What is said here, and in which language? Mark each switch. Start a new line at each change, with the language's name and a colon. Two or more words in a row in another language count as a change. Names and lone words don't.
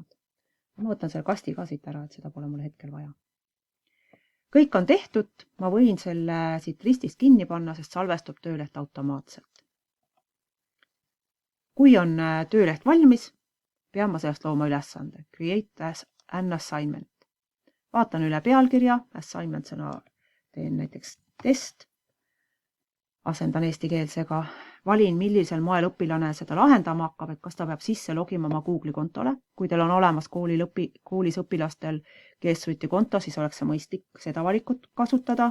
Estonian: Ma võtan selle kasti ka siit ära, et seda pole mul hetkel vaja. Kõik on tehtud, ma võin selle siit ristist kinni panna, sest salvestub tööleht automaatselt. Kui on tööleht valmis, pean ma sellest looma ülesande.
English: Create as an assignment.
Estonian: Vaatan üle pealkirja, assignment sõna teen näiteks test. Asendan eestikeelsega. Valin, millisel moel õpilane seda lahendama hakkab, et kas ta peab sisse logima oma Google'i kontole. Kui teil on olemas koolis õpilastel G Suite'i konto, siis oleks see mõistlik seda valikut kasutada.